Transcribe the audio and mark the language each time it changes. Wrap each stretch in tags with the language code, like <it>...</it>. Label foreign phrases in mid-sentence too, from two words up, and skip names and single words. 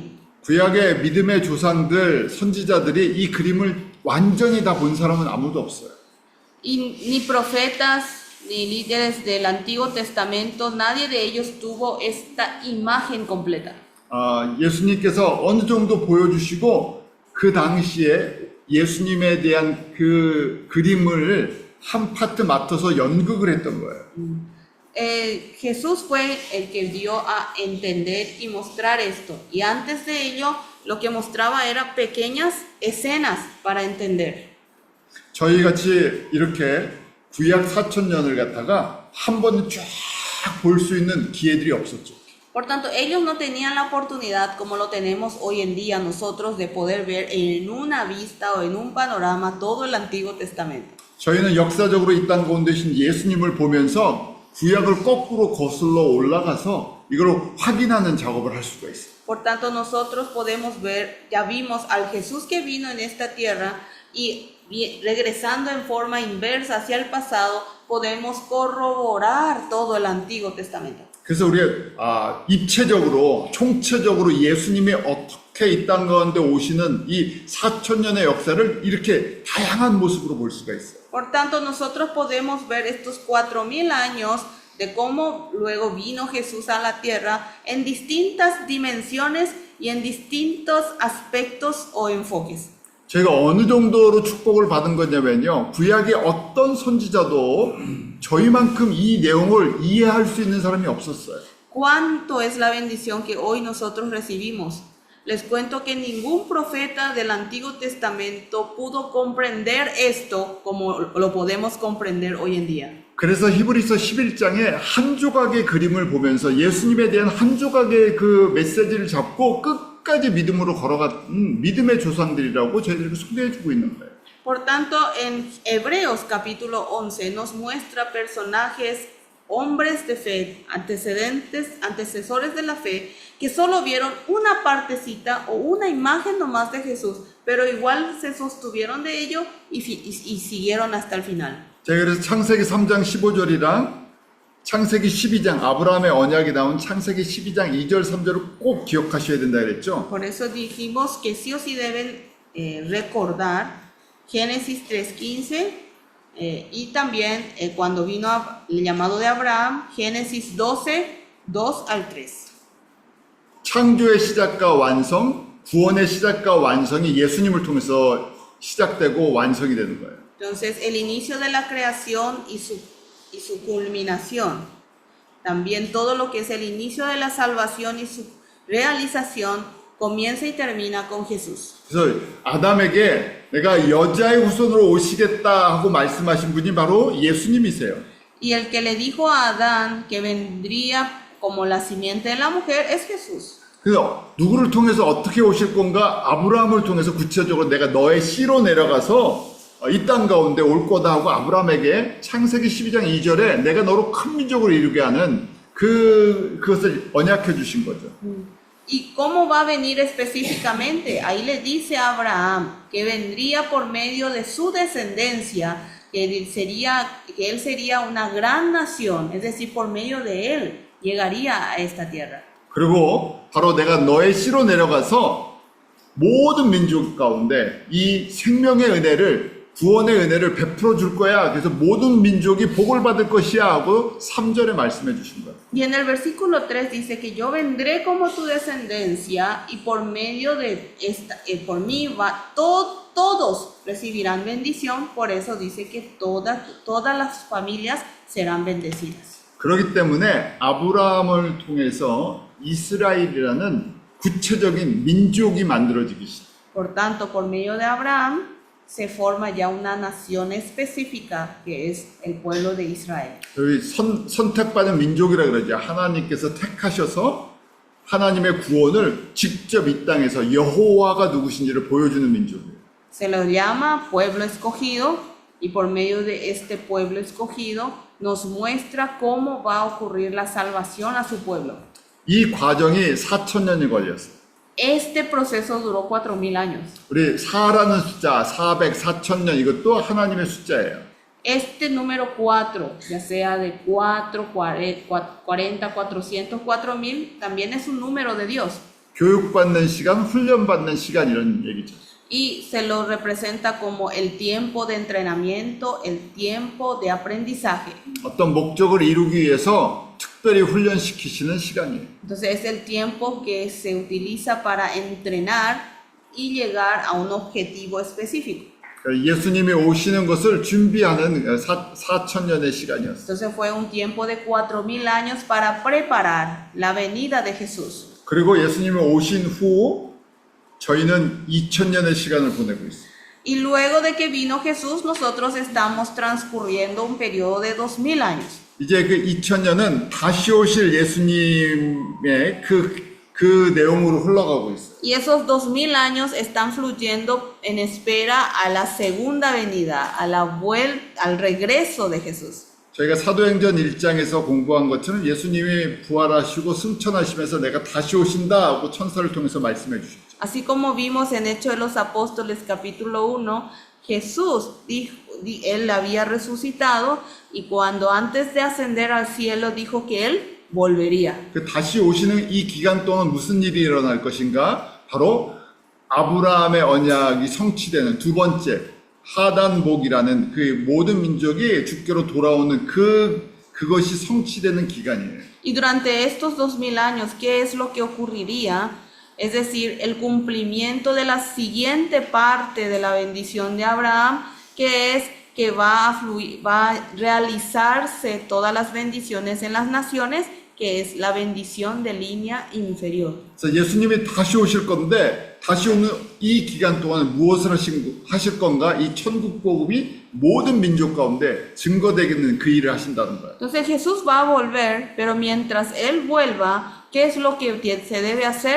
<ko>구약의 믿음의 조상들, 선지자들이 이 그림을 완전히 다 본 사람은 아무도 없어요.</ko> <es>Y ni profetas ni líderes del Antiguo Testamento, nadie de ellos tuvo esta imagen completa.</es> <ko>예수님께서 어느 정도 보여주시고 그 당시에 예수님에 대한 그 그림을 한 파트 맡아서 연극을 했던 거예요.</ko> <es>Jesús fue el que dio a entender y mostrar esto. Y antes de ello, lo que mostraba era pequeñas escenas para entender.</es> <ko>저희 같이 이렇게 구약 4,000년을 갖다가 한 번에 쫙 볼 수 있는 기회들이 없었죠.</ko> <es>Por tanto, ellos no tenían la oportunidad como lo tenemos hoy en día nosotros de poder ver en una vista o en un panorama todo el Antiguo Testamento.</es> <ko>저희는 역사적으로 이 땅 가운데 신 예수님을 보면서 구약을 거꾸로 거슬러 올라가서 이걸 확인하는 작업을 할 수가 있어요.</ko> <es>Por tanto, nosotros podemos ver, ya vimos al Jesús que vino en esta tierra y regresando en forma inversa hacia el pasado, podemos corroborar todo el Antiguo Testamento.</es> <ko>그래서 우리가 입체적으로 총체적으로 예수님이 어떻게 이 땅 가운데 오시는 이 4,000년의 역사를 이렇게 다양한 모습으로 볼 수가 있어요.</ko> <es>Por tanto, nosotros podemos ver estos 4,000 años de cómo luego vino Jesús a la tierra en distintas dimensiones y en distintos aspectos o enfoques.</es> <ko>저희가 어느 정도로 축복을 받은 거냐면요. 구약의 어떤 선지자도 저희만큼 이 내용을 이해할 수 있는 사람이 없었어요.</ko> <es>¿Cuánto es la bendición que hoy nosotros recibimos? Les cuento que ningún profeta del Antiguo Testamento pudo comprender esto como lo podemos comprender hoy en día.</es> <ko>그래서 히브리서 11장에 한 조각의 그림을 보면서 예수님에 대한 한 조각의 그 메시지를 잡고 끝까지 믿음으로 걸어간 믿음의 조상들이라고 저희들에게 소개해주고 있는 거예요.</ko> <es>Por tanto, en Hebreos capítulo 11 nos muestra personajes, hombres de fe, antecesores de la fe, que solo vieron una partecita o una imagen nomás de Jesús, pero igual se sostuvieron de ello y siguieron hasta el final.</es> <ko>제가 그래서 창세기 3장 15절이랑 창세기 12장 아브라함의 언약이 나온 창세기 12장 2절 3절을 꼭 기억하셔야 된다 그랬죠.</ko> <es>Por eso dijimos que sí o sí deben recordar Génesis 3:15 y también cuando vino el llamado de Abraham, Génesis 12, 2 al 3.</es> <ko>창조의 시작과 완성, 구원의 시작과 완성이 예수님을 통해서 시작되고 완성이 되는 거예요.</ko> <es>Entonces, el inicio de la creación y su culminación, también todo lo que es el inicio de la salvación y su realización, comienza y termina con Jesús.</es> <ko>그래서 아담에게 내가 여자의 후손으로 오시겠다 하고 말씀하신 분이 바로 예수님이세요.</ko> <es>Y el que le dijo a Adán que vendría como la simiente de la mujer es Jesús.</es> <ko>그래서 누구를 통해서 어떻게 오실 건가? 아브라함을 통해서 구체적으로 내가 너의 씨로 내려가서 이 땅 가운데 올 거다 하고 아브라함에게 창세기 12장 2절에 내가 너로 큰 민족을 이루게 하는 그것을 언약해 주신 거죠.</ko> <es>¿Y cómo va a venir específicamente? Ahí le dice a Abraham que vendría por medio de su descendencia, que él sería una gran nación, es decir, por medio de él llegaría a esta tierra.</es> <ko>그리고 바로 내가 너의 씨로 내려가서 모든 민족 가운데 이 생명의 은혜를 구원의 은혜를 베풀어 줄 거야. 그래서 모든 민족이 복을 받을 것이야 하고 3절에 말씀해 주신 거예요.</ko> <es>Y en el versículo 3 dice que yo vendré como tu descendencia y por medio de por mí todos recibirán bendición. Por eso dice que todas las familias serán bendecidas.</es> <ko>그렇기 때문에 아브라함을 통해서 이스라엘이라는 구체적인 민족이 만들어지기 시작.</ko> <es>Por tanto, por medio de Abraham se forma ya una nación específica que es el pueblo de Israel.</es> <ko>여기 선택받은 민족이라 그러죠. 하나님께서 택하셔서 하나님의 구원을 직접 이 땅에서 여호와가 누구신지를 보여주는 민족이에요.</ko> <es>Se lo llama pueblo escogido y por medio de este pueblo escogido nos muestra cómo va a ocurrir la salvación a su pueblo.</es> <ko>이 과정이 4,000년이 걸렸어요.</ko> <es>Este proceso duró 4,000 años.</es> <ko>우리 4라는 숫자, 400, 4,000년 이것도 하나님의 숫자예요.</ko> <es>Este número 4, ya sea de 4, 40, 400, 4,000, también es un número de Dios.</es> <ko>교육받는 시간, 훈련받는 시간 이런 얘기죠.</ko> <es>Y se lo representa como el tiempo de entrenamiento, el tiempo de aprendizaje.</es> <ko>어떤 목적을 이루기 위해서 특별히 훈련시키시는 시간이에요.</ko> <es>Entonces es el tiempo que se utiliza para entrenar y llegar a un objetivo específico.</es> <ko>예수님이 오시는 것을 준비하는 4,000년의 시간이었어요.</ko> <es>Entonces fue un tiempo de 4,000 años para preparar la venida de Jesús.</es> <ko>그리고 예수님이 오신 후 저희는 2,000년의 시간을 보내고 있어요.</ko> <es>Y luego de que vino Jesús, nosotros estamos transcurriendo un periodo de 2,000 años.</es> <ko>이제 그 2,000년은 다시 오실 예수님의 그 그 내용으로 흘러가고 있어요.</ko> <es>Y esos 2000 años están fluyendo en espera a la segunda venida, al regreso de Jesús.</es> <ko>저희가 사도행전 1장에서 공부한 것처럼 예수님이 부활하시고 승천하시면서 내가 다시 오신다 하고 천사를 통해서 말씀해 주셨죠.</ko> <es>Así como vimos en Hechos de los Apóstoles capítulo 1, Jesús él había resucitado y cuando antes de ascender al cielo dijo que él volvería.</es> <ko>그 다시 오시는 이 기간 동안 무슨 일이 일어날 것인가? 바로 아브라함의 언약이 성취되는 두 번째 하단복이라는 그 모든 민족이 주께로 돌아오는 그것이 성취되는 기간이에요.</ko> <es>Y durante estos 2000 años, ¿qué es lo que ocurriría? Es decir, el cumplimiento de la siguiente parte de la bendición de Abraham, que es que va a realizarse todas las bendiciones en las naciones, que es la bendición de línea inferior.</es> <ko>그래서 예수님이 다시 오실 건데 다시 오는 이 기간 동안 무엇을 하실 건가? 이 천국 복음이 모든 민족 가운데 증거되겠는 그 일을 하신다는 거예요.</ko> <es>Entonces Jesús va a volver, pero mientras Él vuelva, ¿qué es lo que se debe hacer?</es>